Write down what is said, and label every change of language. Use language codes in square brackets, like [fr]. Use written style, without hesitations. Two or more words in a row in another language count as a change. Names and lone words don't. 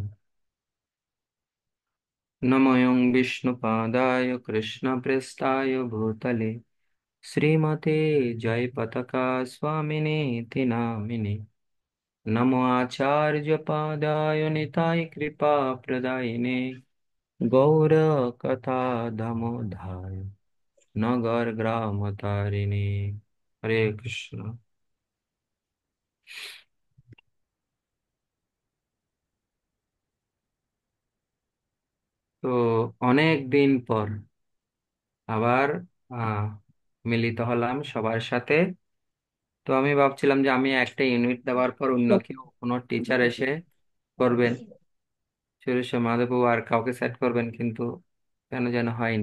[sa] नमों विष्णुपादाय कृष्णप्रेष्ठाय भूतले श्रीमते जयपताका स्वामिनेति नामिने। नमो आचार्यपादाय निताय कृपाप्रदायिने गौरकथाधमोधाय नगरग्रामतारिणे। हरे कृष्ण। [bn] তো অনেক দিন পর আবার আহ মিলিত হলাম সবার সাথে। তো আমি ভাবছিলাম যে আমি একটা ইউনিট দেওয়ার পর অন্য কেউ কোনো টিচার এসে করবেন, সুরেশ মাধববাবু আর কাউকে সেট করবেন, কিন্তু কেন যেন হয়নি।